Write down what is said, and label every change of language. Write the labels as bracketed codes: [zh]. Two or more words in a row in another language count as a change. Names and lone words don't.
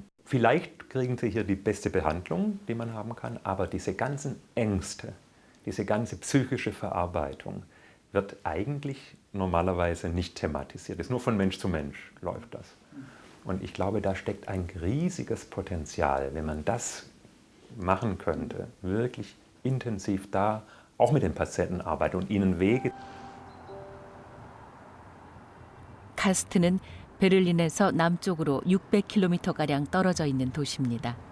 [de] Vielleicht kriegen Sie hier die beste Behandlung, die man haben kann, aber diese ganzen Ängste, diese ganze psychische Verarbeitung wird eigentlich normalerweise nicht thematisiert. Das ist nur von Mensch zu Mensch läuft das. Und ich glaube, da steckt ein riesiges Potenzial, wenn man das machen könnte, wirklich intensiv da auch mit den Patienten arbeiten und ihnen Wege. [ko] 카스트는 베를린에서 남쪽으로 600km가량 떨어져 있는 도시입니다.